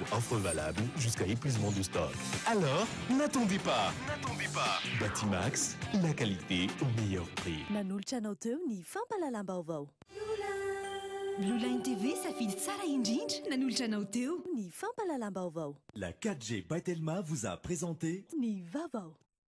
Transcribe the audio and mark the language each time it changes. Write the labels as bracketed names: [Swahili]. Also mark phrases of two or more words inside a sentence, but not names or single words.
[French] Offre valable jusqu'à épuisement de stock. Alors, n'attendez pas. Batimax, la qualité au meilleur prix. [Malagasy] Nanolotra teo ny fampalalamba vaovao. Blue Line TV safidy tsara indrindra nanolotra teo ny fampalalamba vaovao. [French] La 4G by Telma vous a présenté [Malagasy] ny vaovao.